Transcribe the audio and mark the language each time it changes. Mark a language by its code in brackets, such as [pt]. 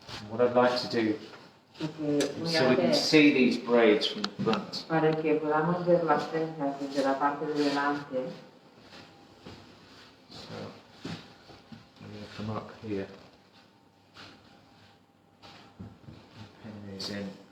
[en] What I'd like to do so we can see these braids from the front. [es] Para que podamos ver las trenzas desde la parte de delante. [en] So I'm going to come up here and pin these in.